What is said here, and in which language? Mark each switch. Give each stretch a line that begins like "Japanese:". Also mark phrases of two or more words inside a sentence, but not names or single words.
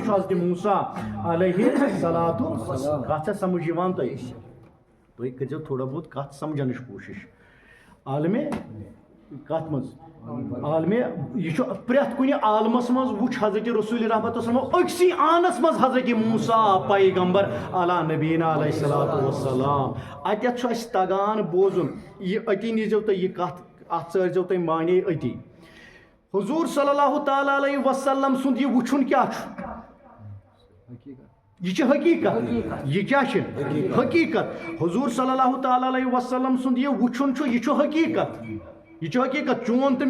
Kashmiri: چھُ حضرت موسیٰ
Arabic: علیہ الصلوۃ والسلام
Kashmiri: کتھ چھا سمجھ یِوان تۄہہِ تُہۍ کٔرۍزیو تھوڑا بہت کتھ سمجھنٕچ کوٗشش عالمِ کتھ منٛز عالمِ یہ چھُ پرٛٮ۪تھ کُنہِ عالمس منٛز وٕچھ حضرت رسول رحمتُ اللہ أکسٕے آنس منٛز حضرت موسیٰ پیغمبر
Arabic: علیٰ نبینا علیہ الصلوۃ والسلام
Kashmiri: اتٮ۪تھ چھُ اسہِ تگان بوزُن یہِ أتی نیٖزیو تُہۍ یہِ کتھ اتھ ژٲرزیو تُہۍ معنے أتی حضوٗر
Arabic: صلی اللہ تعالیٰ علیہ وسلم
Kashmiri: سُنٛد یہِ وٕچھُن کیٛاہ چھُ یہ چھِ حقیٖقت یہ کیٛاہ چھِ حقیٖقت حضوٗر
Arabic: صلی اللہ تعالیٰ علیہ وسلم
Kashmiri: سُنٛد یہِ وٕچھُن چھُ یہِ چھُ حقیٖقت یہ چھُ حقیٖقت چون تہٕ